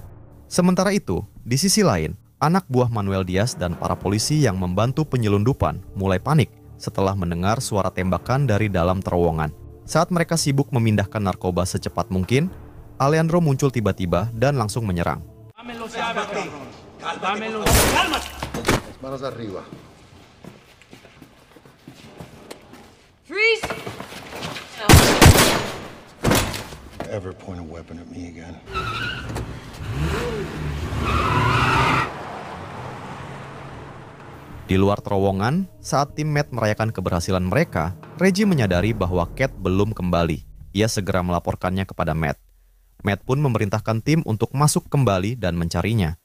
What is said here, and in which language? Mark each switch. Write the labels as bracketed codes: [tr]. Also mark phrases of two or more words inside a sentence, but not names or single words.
[id] Sementara itu, di sisi lain, anak buah Manuel Diaz dan para polisi yang membantu penyelundupan mulai panik setelah mendengar suara tembakan dari dalam terowongan. Saat mereka sibuk memindahkan narkoba secepat mungkin, Alejandro muncul tiba-tiba dan langsung menyerang. [es] Manos arriba. [en] Freeze! Ever point a weapon at me again. [id] Di luar terowongan, saat tim Matt merayakan keberhasilan mereka, Reggie menyadari bahwa Kate belum kembali. Ia segera melaporkannya kepada Matt. Matt pun memerintahkan tim untuk masuk kembali dan mencarinya.